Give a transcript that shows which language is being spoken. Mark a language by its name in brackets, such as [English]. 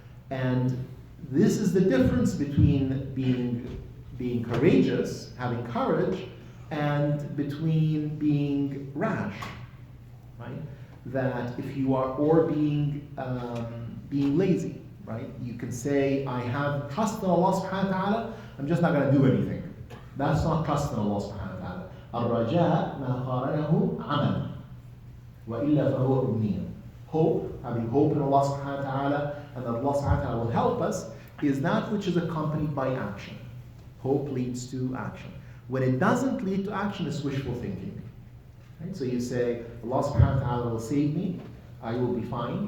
[English] And this is the difference between being courageous, having courage, and between being rash, right? That if you are, or being lazy, right? You can say, I have trust in Allah subhanahu wa ta'ala, I'm just not going to do anything. That's not trust in Allah subhanahu wa ta'ala. [Arabic] الرجاء ما قارنه عمل وإلا فهو أمنية. [English] Hope, having hope in Allah subhanahu wa ta'ala, and that Allah subhanahu wa ta'ala will help us, is that which is accompanied by action. Hope leads to action. When it doesn't lead to action, it's wishful thinking. Right? So you say, Allah subhanahu wa ta'ala will save me, I will be fine.